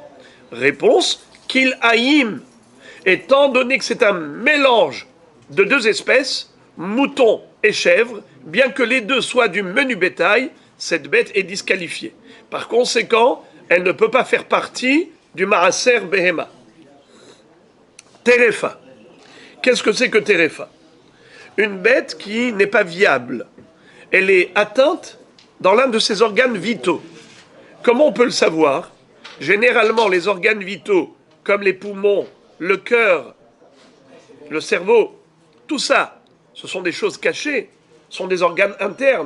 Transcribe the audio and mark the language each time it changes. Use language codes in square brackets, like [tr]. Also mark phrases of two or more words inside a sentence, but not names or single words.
[fr] Réponse, qu'il haïm. Étant donné que c'est un mélange de 2 espèces, mouton et chèvre, bien que les 2 soient du menu bétail, cette bête est disqualifiée. Par conséquent, elle ne peut pas faire partie du maaser behema. Terefa. Qu'est-ce que c'est que terefa? Une bête qui n'est pas viable. Elle est atteinte dans l'un de ses organes vitaux. Comment on peut le savoir? Généralement, les organes vitaux, comme les poumons, le cœur, le cerveau tout ça, ce sont des choses cachées, ce sont des organes internes.